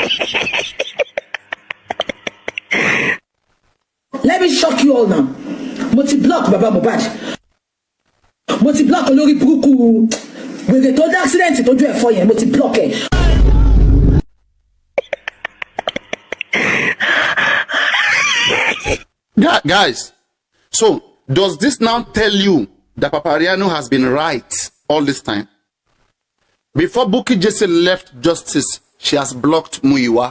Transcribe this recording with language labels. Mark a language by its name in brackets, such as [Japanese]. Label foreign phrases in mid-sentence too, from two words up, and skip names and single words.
[English] Let me shock you all now. [Yoruba] mo ti block baba Mohbad, mo ti block olórí burúkú wèrè tó dá accident tójú ẹ̀ fọ́ yẹn, mo ti block ẹ̀. [English] Guys, so does this now tell you that Papariano has been right all this time? Before Bukky Jesse left justice, she has blocked Muyiwa.